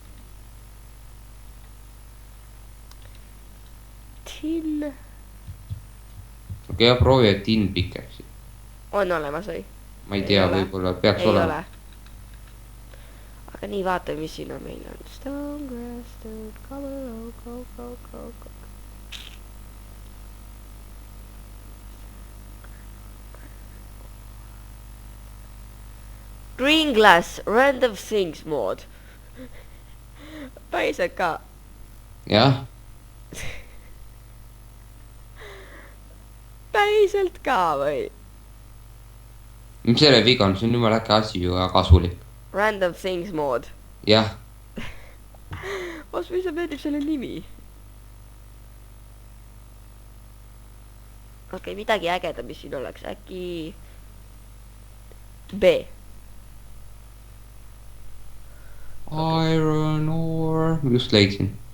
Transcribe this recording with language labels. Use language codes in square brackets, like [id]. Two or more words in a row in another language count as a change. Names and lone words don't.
[et] Tin... Okei, ja proovi Tin Pickaxe'i. On olemas või? Ma ei tea, võib-olla peaks olema. Aga nii vaatame, mis siin on meil on. [en] Stone, grass, stone, go. Green glass, random things mod. [et] Päriselt ka. Jah. Päriselt ka või? Mis selle viga on? See on jumala äkki asi ju ja kasulik. [en] Random things mod. [et] Jah. Mis meeldib selle nimi? Okei, midagi ägeda, mis siin oleks. Äkki... B. [en] Iron ore. [et] Just leidsin.